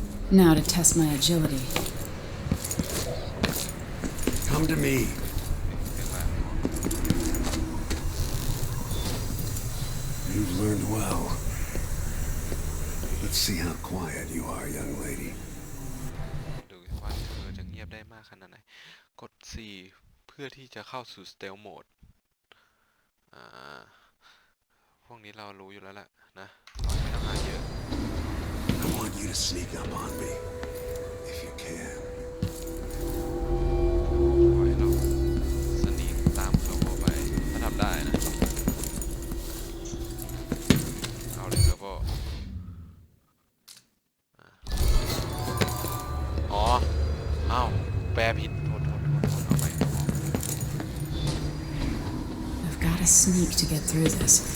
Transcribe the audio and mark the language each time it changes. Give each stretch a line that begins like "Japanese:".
English: Now to test my agility. Come to me. You've learned well. Let's see how quiet you are, young lady.
Thai: ดูว่าเธอจะเงียบได้มากขนาดไหนกด C เพื่อที่จะเข้าสู่ Stealth Mode พวกนี้เรารู้อยู่แล้วแหละนะเราไม่ต้องหาเยอะ
English: I want you to sneak up on me, if you can.
Thai: ขอให้เราสนีกตามเขาไปถ้าทำได้นะเอาเลยครับพ่ออ๋ออ้าวแปลผิดโทษเอาไป
English: I've got to sneak to get through this.